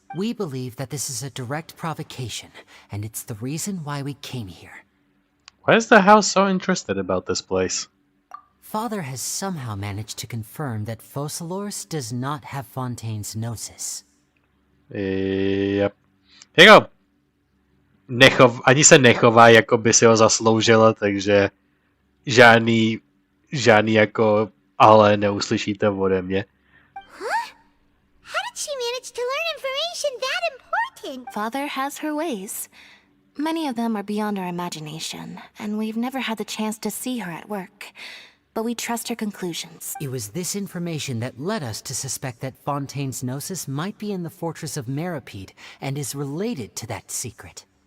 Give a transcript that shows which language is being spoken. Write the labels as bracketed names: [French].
[English] We believe that this is a direct provocation, and it's the reason why we came here. Why is the house so interested about this place? Father has somehow managed to confirm that Focalors does not have Fontaine's gnosis. Yep. [Czech] Jako, ani se nechová, jako by si ho zasloužila, takže žádný jako ale neuslyšíte ode mě. [English] Huh? How did she manage to learn information that important? Father has her ways. Many of them are beyond our imagination, and we've never had the chance to see her at work. But we trust her conclusions. It was this information that led us to suspect that Fontaine's gnosis might be in the fortress of Meropide and is related to that secret.